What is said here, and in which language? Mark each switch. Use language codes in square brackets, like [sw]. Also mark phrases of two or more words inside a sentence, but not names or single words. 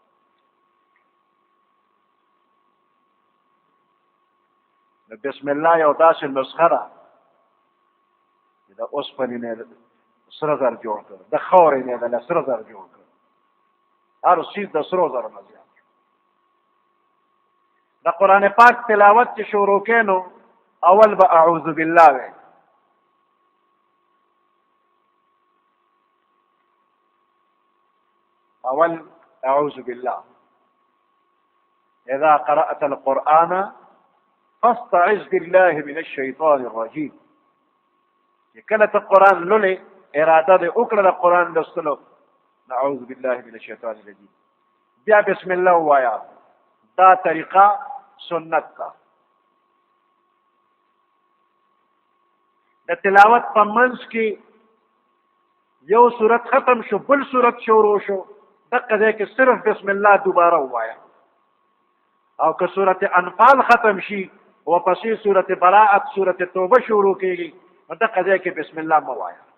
[ps] نو بسم الله یو داسې نسخه ده چې د اوسپنې نه سره زر جوړ کړ د خاورې نه د سره زر جوړ کړ هر چیز د سرو زرو نه زیات د قرآن پاک تلاوت چې شروع کړې نو اول به [ar] اعوذ بالله [ps] وی [ar] اول اعوذ بالله اذا قرأت القرآن فاستعذ بالله من الشيطان الرجيم [ps] کله ته قرآن لولې اراده دې وکړه د قرآن لوستلو [ar] نعوذ بالله من الشیطان الرجیم [ps] بیا [ar] بسم الله [ps] وایا دا طریقه سنت کا د تلاوت په منځ کې یو صورت ختم شو بل صورت شروع شو دقه ځای کې صرف [ar] بسم الله [ps] دوباره ووایه او که صورت انفال ختم شي وپسې صورت براءت صورت توبه شروع کېږي نو دقه ځای کې [ar] بسم الله [ps] مه وایه